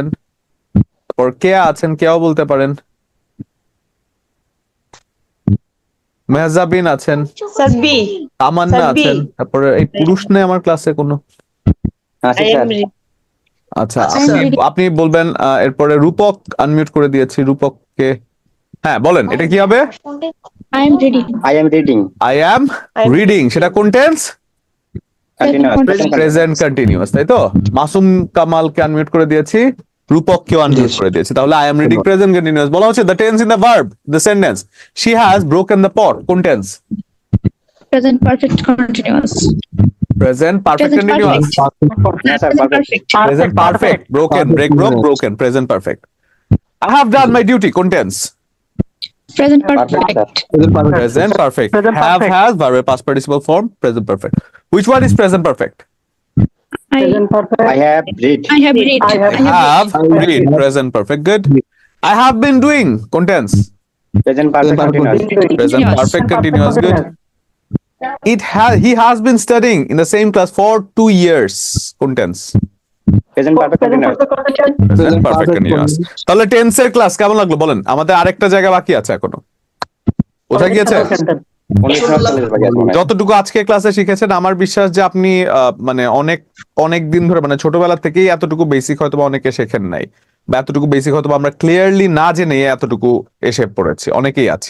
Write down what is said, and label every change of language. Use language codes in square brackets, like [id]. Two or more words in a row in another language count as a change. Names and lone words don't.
[bn] তারপর কেয়া আছেন, কেয়াও বলতে পারেন। মেহজাবিন আছেন, স্যার বি। তামান্না স্যার, বি। আছেন। তারপরে এই পুরুষ নেই আমার ক্লাসে কোনো। আচ্ছা আই স্যার। এম আচ্ছা, আচ্ছা, আপনি স্যার। আপনি বলবেন এরপরে রূপক আনমিউট করে দিয়েছি, রূপককে। হ্যাঁ বলেন, এটা কি হবে? [en] I am ready. I am reading. I am reading, [bn] সেটা কোন টেন্স? [en] Continuous. present continuous, [bn] তাই তো? মাসুম কামালকে আনমিউট করে দিয়েছি, রূপককেও আনমিউট করে দিয়েছি। [en] তাহলে I am reading present continuous. [bn] বলা হচ্ছে [en] the tense in the verb, the sentence she has broken the pot, কোন টেন্স? Present perfect continuous. present perfect Present কন্টিনিউয়াস, [bn] না স্যার, পারফেক্ট। [en] present perfect, broken, break, broke, broken, present perfect. I have done my duty, কোন টেন্স? Present Perfect, perfect. Present perfect. Have, has, verb past participle form, present perfect. Which one is present perfect? I have read. I have read. Have, read, present perfect. Good. I have been doing, [bn] কোন tense? [en] Present perfect continuous. Present perfect continuous. Good. He has been studying in the same class for 2 years, [bn] কোন tense? [en] Present perfect continuous. Present perfect continuous. [bn] তাহলে টেন্সের ক্লাস কেমন লাগলো বলেন? আমাদের আরেকটা জায়গা বাকি আছে এখনো, বোঝা গিয়েছে? 1949 বাকি আছে মনে হয়। যতটুকু আজকে ক্লাসে শিখেছেন, আমার বিশ্বাস যে আপনি মানে অনেক অনেক দিন ধরে, মানে ছোটবেলা থেকেই এতটুকু বেসিক হয়তো বা অনেকে শেখেন নাই, বা এতটুকু বেসিক হয়তো বা আমরা ক্লিয়ারলি না জেনে এতটুকু এসে পড়েছি, অনেকেই আছি।